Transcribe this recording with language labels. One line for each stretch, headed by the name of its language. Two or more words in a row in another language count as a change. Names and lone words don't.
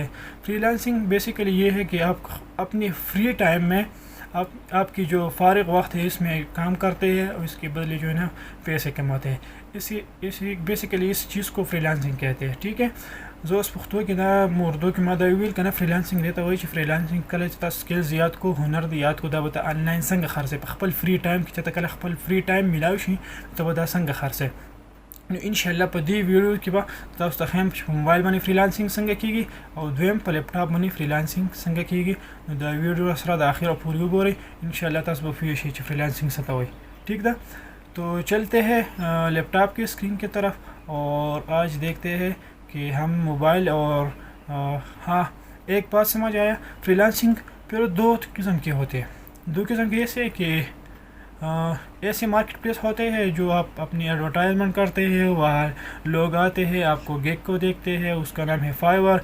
Urdu: فری لانسنگ بیسیکلی یہ ہے کہ آپ اپنی
English: free time
Urdu: میں آپ کی جو فارغ وقت ہے اس میں کام کرتے ہیں، اور اس کے بدلے جو ہے نا پیسے کماتے ہیں۔ اسی بیسیکلی اس چیز کو فری لانسنگ کہتے ہیں، ٹھیک ہے؟
Pashto: زوس پختو کی نا مردو کی مادا ویل کنا فری لانسنگ دیتا ہوئی فری لانسنگ کله چې تاسو سکلز یاد کو، هنر دی یاد کو، دا به ته آنلاین څنګه خرڅې په خپل
English: free time
Pashto: کې، چې ته کله خپل
English: free time
Pashto: ملاوي شي ته به دا څنګه خرڅې. نو
Arabic: ان شاء الله
Pashto: په دې ویډیو کې به تاسو ته ښیم چې په موبایل باندې فری لانسنګ څنګه کیږي، او دویم په لیپ ټاپ باندې فری لانسنګ څنګه کیږي. نو دا ویډیو سره د اخره پورې وګورئ،
Arabic: ان شاء الله
Pashto: تاسو به پوه شئ چې فری لانسنګ څه ته وایي، ٹھیک ده؟
Urdu: تو چلتے ہیں لیپ ٹاپ کی اسکرین کی طرف، اور آج دیکھتے ہیں کہ ہم موبائل اور ہاں ایک بات سمجھ آیا، فری لانسنگ پھر دو قسم کے ہوتے ہیں۔ دو قسم کے ایسے کہ ایسے مارکیٹ پلیس ہوتے ہیں جو آپ اپنی ایڈورٹائزمنٹ کرتے ہیں، وہاں لوگ آتے ہیں، آپ کو گگ کو دیکھتے ہیں، اس کا نام ہے فائیور۔